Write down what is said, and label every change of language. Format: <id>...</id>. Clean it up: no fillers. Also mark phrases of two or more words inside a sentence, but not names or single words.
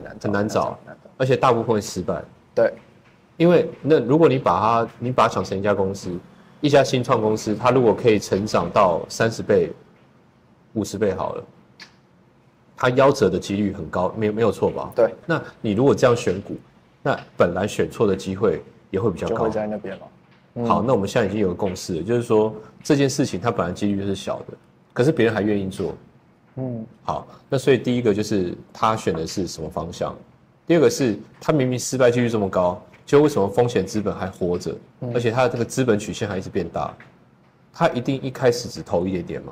<zh>很難找，而且大部分會失敗。對，因為那如果你把它想成一家公司，一家新創公司，它如果可以成長到30倍、50倍好了。它夭折的幾率很高，沒有錯吧？對。那你如果這樣選股，那本來選錯的機會也會比較高。就會在那邊了。好，那我們現在已經有個共識了，就是說這件事情它本來幾率就是小的，可是別人還願意做。好，那所以第一個就是他選的是什麼方向，第二個是他明明失敗幾率這麼高，就為什麼風險資本還活着，而且他的這個資本曲線還一直變大，他一定一開始只投一點點嘛。</zh>